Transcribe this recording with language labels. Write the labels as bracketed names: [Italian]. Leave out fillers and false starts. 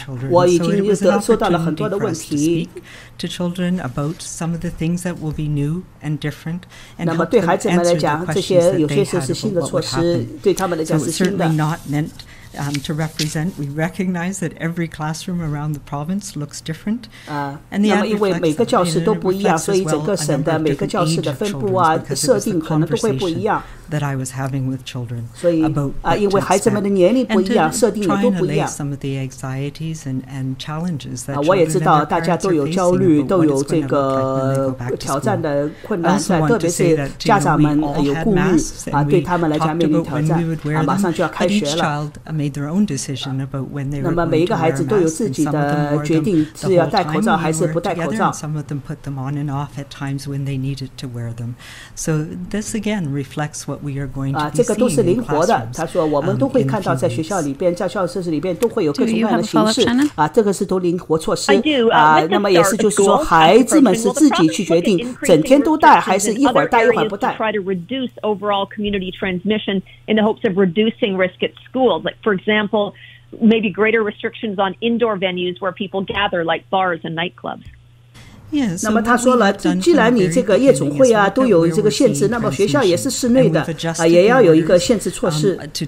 [Chinese] 我已经收到了很多的问题。 [English] To children about some of the things that will be new and different, and [Chinese] 那么对孩子们来讲，这些有些是新的措施，对他们来讲是新的。 [English] To represent, we recognize that every classroom around the province looks different. [Chinese] 那么因为每个教室都不一样，所以整个省的每个教室的分布设定可能都会不一样。 [English] That I was having with children. [Chinese] 所以因为孩子们的年龄不一样，设定也都不一样。 [English] Some of the anxieties and challenges that [Chinese] 我也知道大家都有焦虑，都有这个挑战的困难在，特别是家长们有顾虑对他们来讲面临挑战马上就要开学了。那么每一个孩子都有自己的决定，是要戴口罩还是不戴口罩。 [English] Some of them put them on and off at times when they needed to wear them. So this again reflects what we are going to be [Chinese] 这个都是灵活的。他说我们都会看到在学校里边，在教室里边都会有各种各样的形式这个是都灵活措施那么也是就是说孩子们是自己去决定，整天都戴还是一会儿戴一会儿不戴。 [English] Try to reduce overall community transmission in the hopes of reducing risk at schools. Like for example, maybe greater restrictions on indoor venues where people gather, like bars and nightclubs. [Chinese] 那么他说了，既然你这个夜总会啊都有这个限制，那么学校也是室内的也要有一个限制措施。